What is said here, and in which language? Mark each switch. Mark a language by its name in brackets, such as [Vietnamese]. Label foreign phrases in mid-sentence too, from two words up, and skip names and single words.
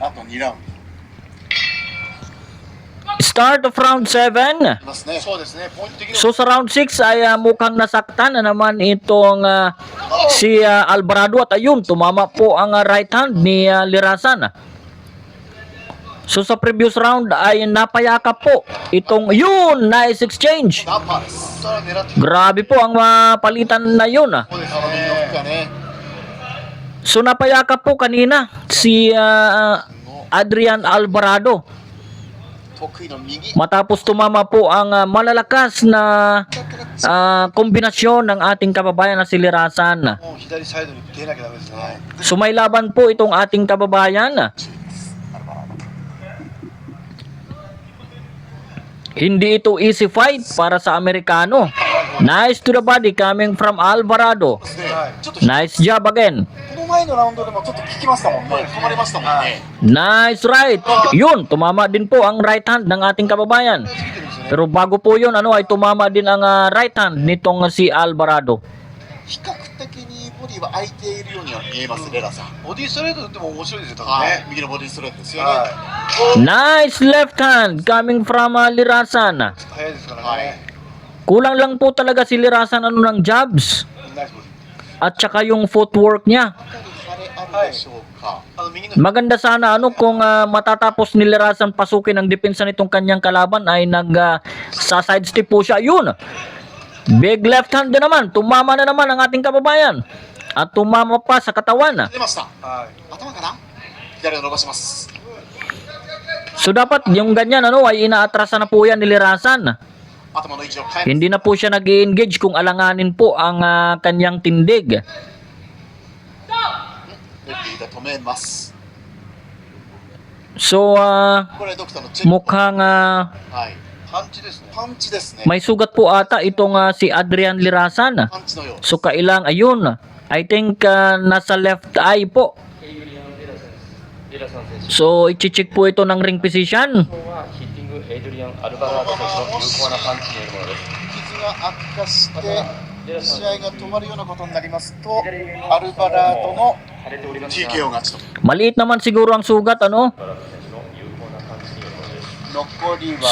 [Japanese] ドあと2ラウンド [English] Start of round 7. [Japanese] いますねそうですね、ポイント的には [Filipino] So sa round 6 ay mukhang nasaktan na naman itong si Alvarado at ayun, tumama po ang [English] right hand [Filipino] ni Lirasan. So sa previous round ay napayakap po itong yun, [English] nice exchange. [Japanese] ダンパーですそれは狙ってき [Filipino] Grabe po ang palitan na yun. [Japanese] そうですあの右のフックがね。ね [Filipino] So napayakap po kanina si Adrian Alvarado [Japanese] 得意の右 [Filipino] matapos tumama po ang malalakas na kombinasyon ng ating kababayan na si Lirasan. [Japanese] もう左サイドに出なきゃダメですね。 [Filipino] So may laban po itong ating kababayan. Hindi ito [English] easy fight [Filipino] para sa Amerikano. [English] Nice to the body coming from Alvarado. [Japanese] はい。ちょっと [English] Nice job again. [Japanese] この前のラウンドでもちょっと効きましたもんね止まりましたもんね [English] Nice right. [Filipino] Yun, tumama din po ang [English] right hand [Filipino] ng ating kababayan. [Japanese] ついてるんですよね。 [Filipino] Pero bago po yun, ay tumama din ang [English] right hand [Filipino] nitong si Alvarado. [Japanese] 比較的にボディは空いているようには見えますレラさんボディストレートでも面白いですよ、多分はいね。右のボディストレートですよねは [English] Nice left hand coming from Lirasan. [Japanese] い。早いですからね。 [Filipino] Kulang lang po talaga si Lirasan ng jabs. [Japanese] ナイスボディ。 [Filipino] At saka yung footwork niya. [Japanese] あれあるでしょうか、右の [Filipino] Maganda sana kung matatapos ni Lirasan pasukin ang depensa nitong kanyang kalaban ay sa sidestep po siya. Yun. [English] Big left hand [Filipino] din naman. Tumama na naman ang ating kababayan. At tumama pa sa katawan. [Japanese] 出ましたはい。頭かな左を伸ばします [Filipino] So dapat yung ganyan ay inaatrasan na po yan ni Lirasan. [Japanese] 頭の位置を変え [Filipino] Hindi na po siya nag-i-engage kung alanganin po ang kanyang tindig. [Japanese] レフリーが止めます [Filipino] So [Japanese] これドクターのチェック [Filipino] mukhang [Japanese] はいパンチですね。パンチですね [Filipino] may sugat po ata itong si Adrian Lirasan. [Japanese] パンチのよう [Filipino] So kailang ayun. [English] I think [Filipino] nasa left eye po. So i-check po ito ng [English] ring position. [Japanese] ヒッティングエイドリアン・アルバラード選手の有効なパンチによるものです。傷が悪化して試合が止まるようなことになりますとアルバラードの TKO 勝ちと [Filipino] Maliit naman siguro ang sugat [Japanese] 残りは